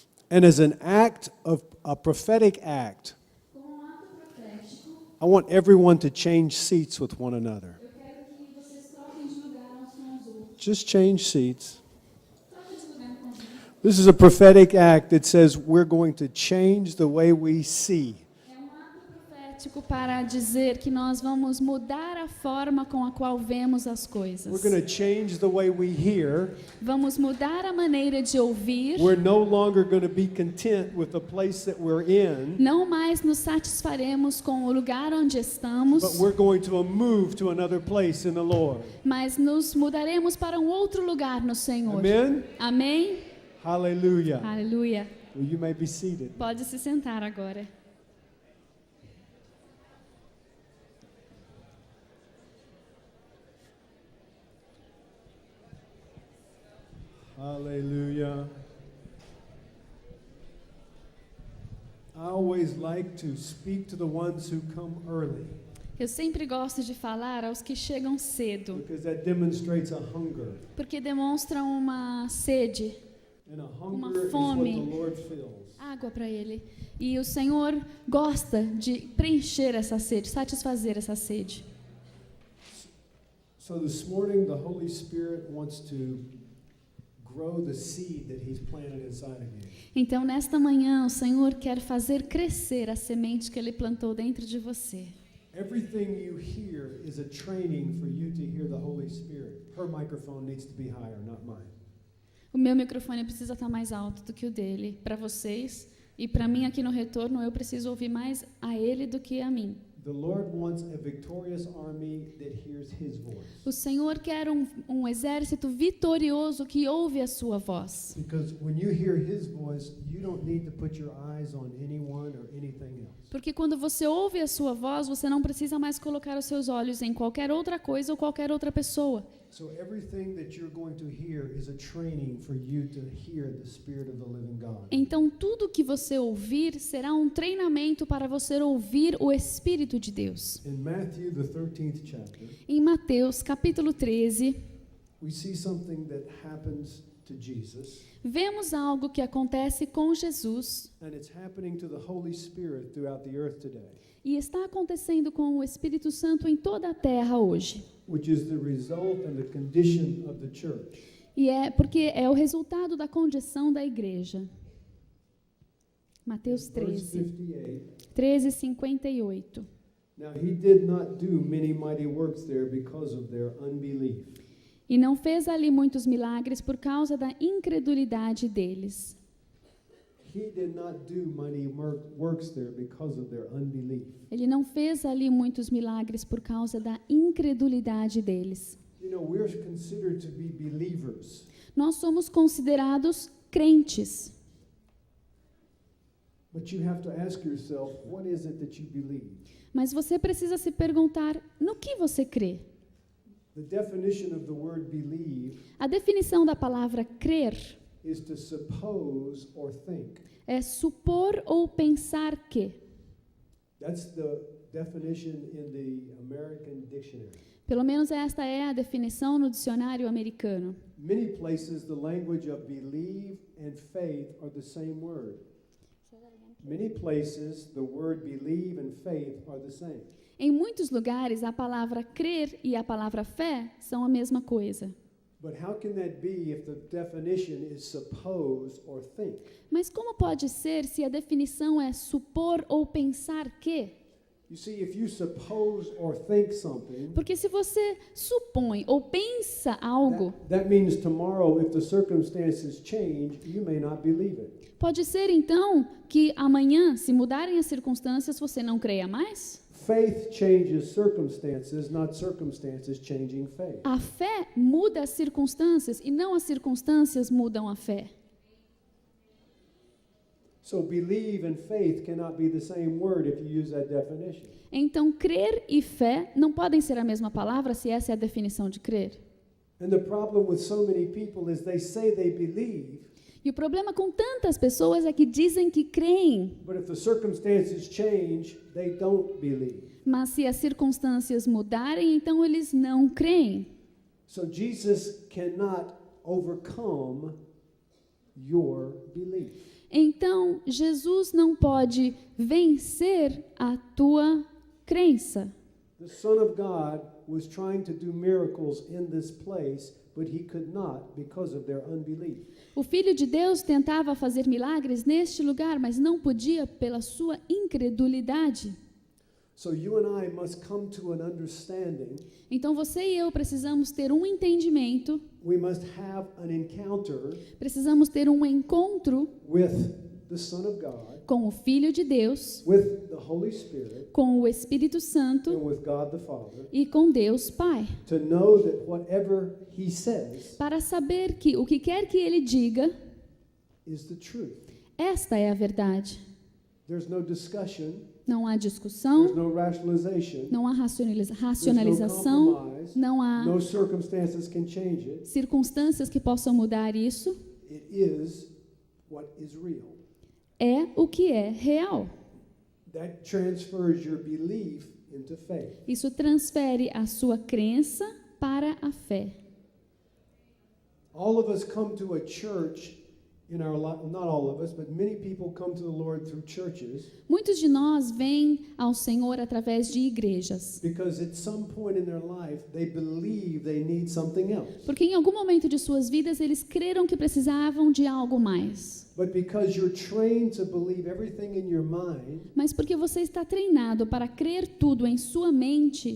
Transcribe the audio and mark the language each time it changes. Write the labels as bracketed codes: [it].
[en] And as an act of a prophetic act, I want everyone to change seats with one another. Just change seats. This is a prophetic act that says we're going to change the way we see. [pt] Para dizer que nós vamos mudar a forma com a qual vemos as coisas. [en] We're going to change the way we hear. [pt] Vamos mudar a maneira de ouvir. [en] We're no longer going to be content with the place that we're in. [pt] Não mais nos satisfaremos com o lugar onde estamos. [en] But we're going to move to another place in the Lord. [pt] Mas nos mudaremos para um outro lugar no Senhor. [en] Amen. [pt] Amém. [en] Hallelujah. [pt] Aleluia. [en] Well, you may be seated. [pt] Pode se sentar agora. [en] Hallelujah. I always like to speak to the ones who come early. [pt] Eu sempre gosto de falar aos que chegam cedo, [en] Because that demonstrates a hunger. [pt] porque demonstra uma sede, [en] And a [pt] uma [en] hunger is what [pt] fome. [en] the Lord fills. [pt] Água para ele. E o Senhor gosta de preencher essa sede, satisfazer essa sede. [en] So this morning the Holy Spirit wants to grow the seed that He's planted inside of you. [pt] Então, nesta manhã, o Senhor quer fazer crescer a semente que Ele plantou dentro de você. [en] Everything you hear is a training for you to hear the Holy Spirit. Her microphone needs to be higher, not mine. [pt] O meu microfone precisa estar mais alto do que o dele, para vocês. E para mim, aqui no retorno, eu preciso ouvir mais a Ele do que a mim. [en] The Lord wants a victorious army that hears His voice. [pt] O Senhor quer um exército vitorioso que ouve a sua voz. [en] Because when you hear His voice, you don't need to put your eyes on anyone or anything else. [pt] Porque quando você ouve a sua voz, você não precisa mais colocar os seus olhos em qualquer outra coisa ou qualquer outra pessoa. [en] So everything that you're going to hear is a training for you to hear the Spirit of the living God. [pt] Então, tudo que você ouvir será um treinamento para você ouvir o Espírito de Deus. [en] In Matthew, the 13th chapter, [pt] Em Mateus, capítulo 13, [en] we see something that happens to Jesus, [pt] vemos algo que acontece com Jesus [en] and it's happening to the Holy Spirit throughout the earth today, [pt] e está acontecendo com o Espírito Santo em toda a terra hoje. [en] which is the result and the condition of the church. [pt] E é porque é o resultado da condição da igreja. Mateus [en] Verse 13, 58. 13:58. Now he did not do many mighty works there because of their unbelief. [pt] E não fez ali muitos milagres por causa da incredulidade deles. [en] He did not do mighty works there because of their unbelief. [pt] Ele não fez ali muitos milagres por causa da incredulidade deles. [en] You know, we're considered to be believers, [pt] Nós somos considerados crentes, [en] but you have to ask yourself, what is it that you believe? [pt] mas você precisa se perguntar no que você crê. [en] The definition of the word believe [pt] A definição da palavra crer [en] is to suppose or think. [pt] é supor ou pensar que. [en] That's the definition in the American dictionary. [pt] Pelo menos esta é a definição no dicionário americano. [en] Many places, the language of believe and faith are the same word. Many places, the word believe and faith are the same. [pt] Em muitos lugares, a palavra crer e a palavra fé são a mesma coisa. [en] But how can that be if the definition is suppose or think? [pt] Mas como pode ser se a definição é supor ou pensar que? [en] You see, if you suppose or think something, [pt] Porque se você supõe ou pensa algo, [en] that means tomorrow, if the circumstances change, you may not believe it. [pt] pode ser então que amanhã, se mudarem as circunstâncias, você não creia mais? [en] Faith changes circumstances, not circumstances changing faith. [pt] A fé muda as circunstâncias e não as circunstâncias mudam a fé. [en] So believe and faith cannot be the same word if you use that definition. [pt] Então, crer e fé não podem ser a mesma palavra se essa é a definição de crer. [en] And the problem with so many people is they say they believe, [pt] E o problema com tantas pessoas é que dizem que creem, [en] but if the circumstances change, they don't believe. [pt] mas se as circunstâncias mudarem, então eles não creem. [en] So Jesus cannot overcome your belief. [pt] Então, Jesus não pode vencer a tua crença. [en] The Son of God was trying to do miracles in this place, but he could not because of their unbelief. [pt] O Filho de Deus tentava fazer milagres neste lugar, mas não podia pela sua incredulidade. [en] So you and I must come to an understanding. [pt] Então você e eu precisamos ter um entendimento, [en] We must have an encounter [pt] precisamos ter um encontro [en] with the Son of God, [pt] com o Filho de Deus, [en] with the Holy Spirit, [pt] com o Espírito [en] and [pt] Santo [en] with God the Father, [pt] e com Deus Pai, [en] to know that whatever he says [pt] para saber que o que quer que Ele diga, [en] is the truth. [pt] esta é a verdade. [en] There's no discussion, [pt] Não há [en] there's [pt] discussão, [en] no rationalization, [pt] não há [en] there's no [pt] racionalização, [en] compromise, [pt] não há [en] no circumstances can change it. [pt] circunstâncias que possam mudar isso. [en] It is what is real. [pt] É o que é real. [en] That transfers your belief into faith. [pt] Isso transfere a sua crença para a fé. [en] All of us come to a church in our life, not all of us, but many people come to the Lord through churches [pt] Muitos de nós vêm ao Senhor através de igrejas, [en] because at some point in their life they believe they need something else. [pt] porque em algum momento de suas vidas eles creram que precisavam de algo mais. [en] But because you're trained to believe everything in your mind, [pt] Mas porque você está treinado para crer tudo em sua mente,